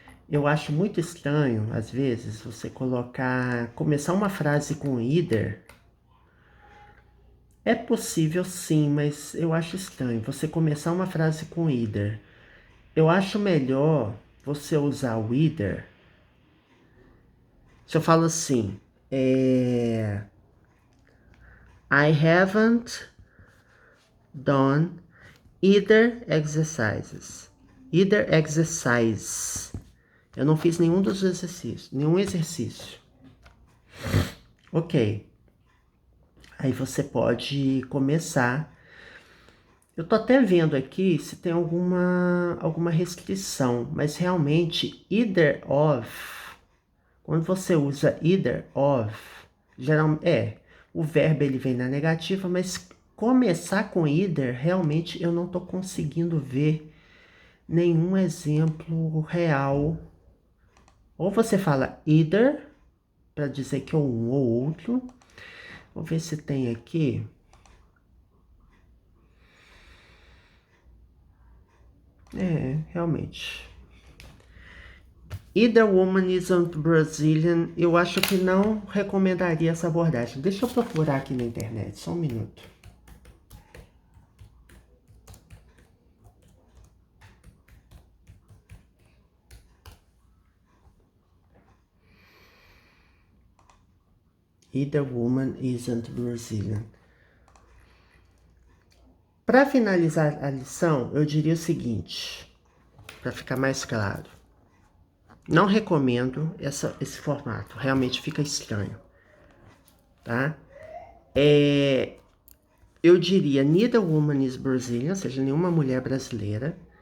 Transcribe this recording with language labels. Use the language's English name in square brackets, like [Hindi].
[Portuguese] Eu acho muito estranho, às vezes, você começar uma frase com either. É possível sim, mas eu acho estranho você começar uma frase com either. Eu acho melhor você usar o either. Se eu falo assim, [English] I haven't done either exercises. Either exercise. [Portuguese] Eu não fiz nenhum dos exercícios, nenhum exercício. Ok. Aí você pode começar. Eu tô até vendo aqui se tem alguma restrição, mas realmente either of, quando você usa either of, geralmente o verbo ele vem na negativa, mas começar com either, realmente eu não tô conseguindo ver nenhum exemplo real. Ou você fala either, para dizer que é um ou outro. Vou ver se tem aqui. Realmente. [English] Either woman isn't Brazilian. [Portuguese] Eu acho que não recomendaria essa abordagem. Deixa eu procurar aqui na internet, só um minuto. [English] Either woman isn't Brazilian. [Portuguese] Para finalizar a lição, eu diria o seguinte, para ficar mais claro. Não recomendo esse formato, realmente fica estranho, tá? Eu diria [English] neither woman is Brazilian, [Portuguese] ou seja, nenhuma mulher brasileira.